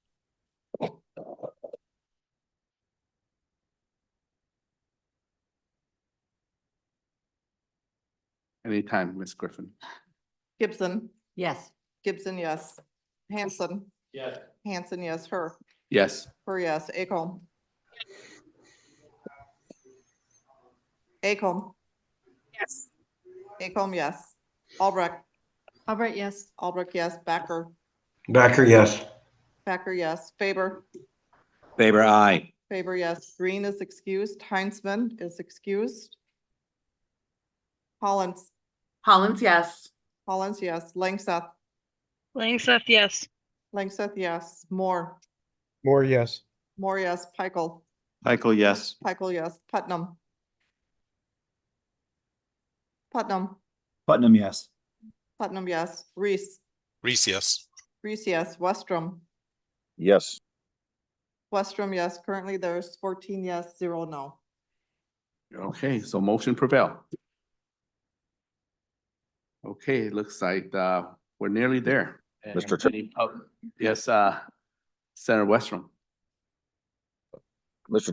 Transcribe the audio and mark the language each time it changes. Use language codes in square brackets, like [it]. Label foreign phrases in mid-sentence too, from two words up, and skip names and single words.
[en] Anytime, Ms. Griffin. Gibson. Yes. Gibson, yes. Hanson. Yes. Hanson, yes. Her. Yes. Her, yes. Acomb. Acomb. Yes. Acomb, yes. Albrecht. Albrecht, yes. Albrecht, yes. Backer. Backer, yes. Backer, yes. Faber. Faber, aye. Faber, yes. Green is excused. Heinzman is excused. Hollins. Hollins, yes. Hollins, yes. Langseth. Langseth, yes. Langseth, yes. Moore. More yes. Moore, yes. Peichel. Michael, yes. Peichel, yes. Putnam. Putnam. Putnam, yes. Putnam, yes. Reese. Reese, yes. Reese, yes. Westrom. Yes. Westrom, yes. Currently there's 14 yes, 0 no. Okay, so motion prevail. Okay, looks like we're nearly there. Mr. Chair. Yes, Senator Westrom. Mr.